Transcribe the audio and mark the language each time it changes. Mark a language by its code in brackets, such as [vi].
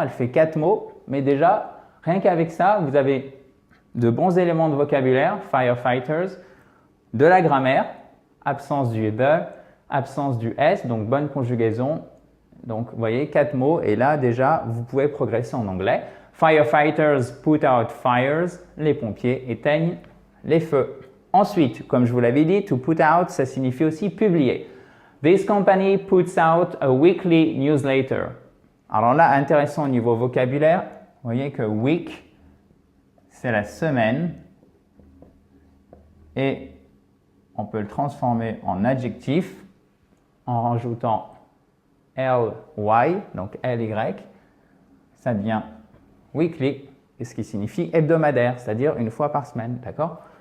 [fr] Elle fait 4 mots, mais déjà, rien qu'avec ça, vous avez de bons éléments de vocabulaire, firefighters, de la grammaire, absence du the, absence du S, donc bonne conjugaison. Donc, vous voyez, 4 mots et là, déjà, vous pouvez progresser en anglais. [en] Firefighters put out fires. [fr] Les pompiers éteignent les feux. Ensuite, comme je vous l'avais dit, to put out, ça signifie aussi publier. [en] This company puts out a weekly newsletter. [fr] Alors là, intéressant au niveau vocabulaire, vous voyez que week, c'est la semaine et on peut le transformer en adjectif en rajoutant L-Y, donc L-Y, ça devient weekly, et ce qui signifie hebdomadaire, c'est-à-dire une fois par semaine, d'accord?